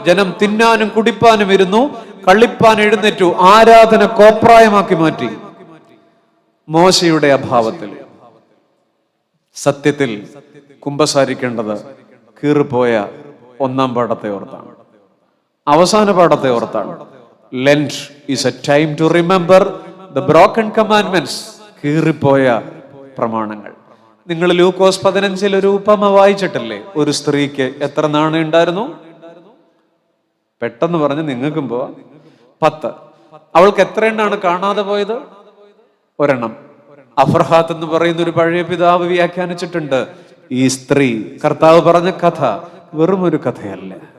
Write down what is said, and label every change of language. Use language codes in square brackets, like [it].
[ml] ജനം തിന്നാനും കുടിപ്പാനും ഇരുന്നു, കളിപ്പാൻ എഴുന്നേറ്റു, ആരാധന കോപ്രായമാക്കി മാറ്റി. മോശയുടെ അഭാവത്തിൽ സത്യത്തിൽ കുമ്പസാരിക്കേണ്ടത് കീറിപ്പോയ 1-ാം പാഠത്തെ ഓർത്താണ്, അവസാന പാഠത്തെ ഓർത്താണ്. [en] Lent is a time to remember the broken commandments. [ml] കീറിപ്പോയ പ്രമാണങ്ങൾ. നിങ്ങൾ ലൂക്കോസ് 15 ഒരു ഉപമ വായിച്ചിട്ടില്ലേ? ഒരു സ്ത്രീക്ക് എത്ര നാണയം ഉണ്ടായിരുന്നു? പെട്ടെന്ന് പറഞ്ഞ് നിങ്ങൾക്കും പോവാ. 10. അവൾക്ക് എത്ര എണ്ണാണ് കാണാതെ പോയത്? 1 അഫർഹാത്ത് എന്ന് പറയുന്ന ഒരു പഴയ പിതാവ് വ്യാഖ്യാനിച്ചിട്ടുണ്ട്, ഈ സ്ത്രീ, കർത്താവ് പറഞ്ഞ കഥ വെറും ഒരു കഥയല്ല.